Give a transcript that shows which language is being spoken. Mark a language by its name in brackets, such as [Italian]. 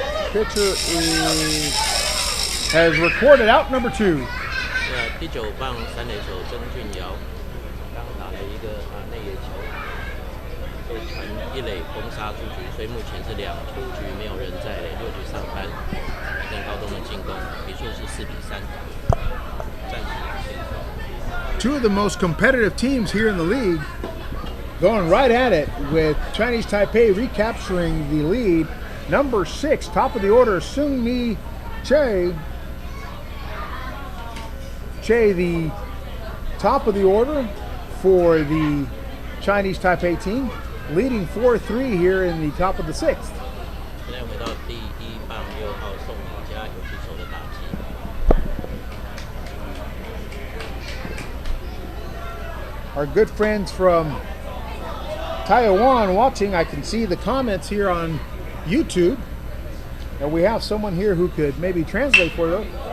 [English] Pitcher has recorded out number 2. [Chinese] 第9棒三垒手曾俊尧刚打了一个内野球，被传1垒攻杀出局，所以目前是2出局没有人在垒，6局上半，跟高中的进攻，比数是4-3，暂时先发。 [English] Two of the most competitive teams here in the league going right at it, with Chinese Taipei recapturing the lead. Number 6, top of the order, Sung-Mi Che. Che, the top of the order for the Chinese Taipei team, leading 4-3 here in the top of the 6th. [Chinese] 现在回到第1棒6号宋宇佳有出手的打击。 [English] Our good friends from Taiwan watching, I can see the comments here on YouTube. And we have someone here who could maybe translate for them.